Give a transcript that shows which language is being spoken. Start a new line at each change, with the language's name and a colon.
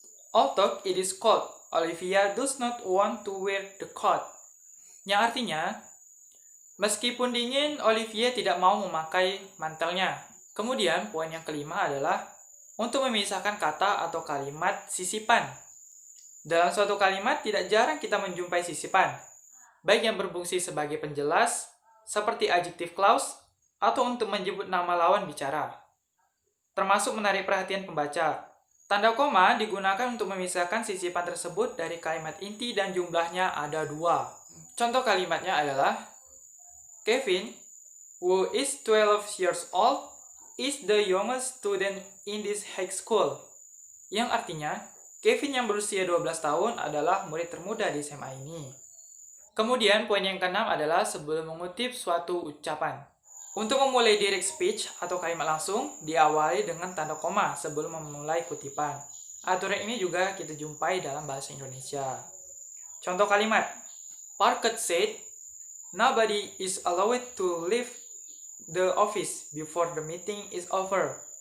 English: Although it is cold, Olivia does not want to wear the coat.
Indonesian: Yang artinya, meskipun dingin, Olivia tidak mau memakai mantelnya. Kemudian, poin yang kelima adalah untuk memisahkan kata atau kalimat sisipan. Dalam suatu kalimat, tidak jarang kita menjumpai sisipan, baik yang berfungsi sebagai penjelas, seperti adjective clause, atau untuk menyebut nama lawan bicara. Termasuk menarik perhatian pembaca. Tanda koma digunakan untuk memisahkan sisipan tersebut dari kalimat inti dan jumlahnya ada 2. Contoh kalimatnya adalah,
English: Kevin, who is 12 years old, is the youngest student in this high school.
Indonesian: Yang artinya, Kevin yang berusia 12 tahun adalah murid termuda di SMA ini. Kemudian poin yang keenam adalah sebelum mengutip suatu ucapan. Untuk memulai direct speech atau kalimat langsung, diawali dengan tanda koma sebelum memulai kutipan. Aturan ini juga kita jumpai dalam bahasa Indonesia. Contoh kalimat,
English: Parker said, nobody is allowed to leave the office before the meeting is over.